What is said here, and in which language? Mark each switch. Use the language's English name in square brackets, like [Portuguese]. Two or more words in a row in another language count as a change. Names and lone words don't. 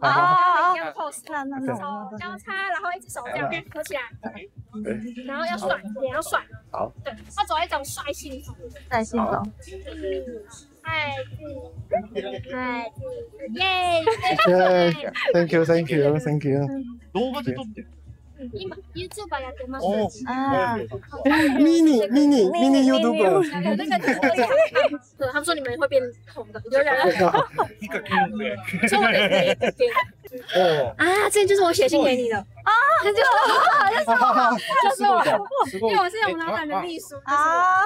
[Chinese] 哦。要 pose， 手交叉，然后一只手这样合起来，然后要甩，脸要甩。好。对，要走一种帅性风。帅性风。嗨，耶！ [English] 耶 ！Thank you。 [Japanese] 今 YouTube やってます。 [English] mini YouTuber。 [Chinese] 对，他们说你们会变红的，有人。一个 Q 对。所以我得一个 Q。啊，这就是我写信给你的啊，就是我，因为我是我们老板的秘书啊。